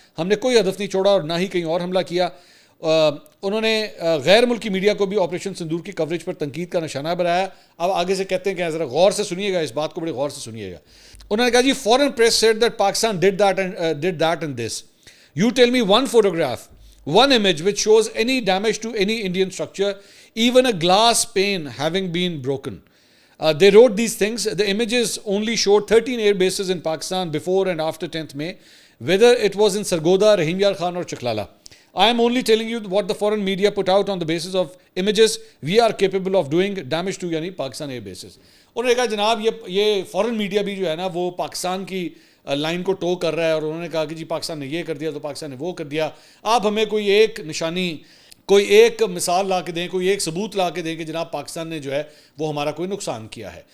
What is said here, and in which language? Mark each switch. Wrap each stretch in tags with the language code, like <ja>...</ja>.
<ur>ہم نے کوئی ہدف نہیں چھوڑا اور نہ ہی کہیں اور حملہ کیا. انہوں نے غیر ملکی میڈیا کو بھی آپریشن سندور کی کوریج پر تنقید کا نشانہ بنایا. اب آگے سے کہتے ہیں کہ ذرا غور سے سنیے گا, اس بات کو بڑے غور سے سنیے گا. انہوں نے کہا جی</ur> <en>Foreign press said that Pakistan did that and this. You tell me one photograph, one image which shows any damage to any Indian structure, even a glass pane having been broken. They wrote these things. The images only showed 13 air bases in Pakistan before and after 10th May, whether it was in Sargodha, Rahim Yar Khan or Chaklala. I am only telling you what the foreign media put out on the basis of images we are capable of doing damage to,</en> <ur>یعنی Pakistan</ur> <en>air bases.</en> <ur>انہوں نے کہا جناب یہ فورن media بھی جو ہے نا وہ پاکستان کی لائن کو ٹو کر رہا ہے, اور انہوں نے کہا کہ جی پاکستان نے یہ کر دیا تو پاکستان نے وہ کر دیا. آپ ہمیں کوئی ایک نشانی, کوئی ایک مثال لا کے دیں, کوئی ایک ثبوت لا کے دیں کہ جناب پاکستان نے جو ہے وہ ہمارا کوئی نقصان کیا ہے.</ur>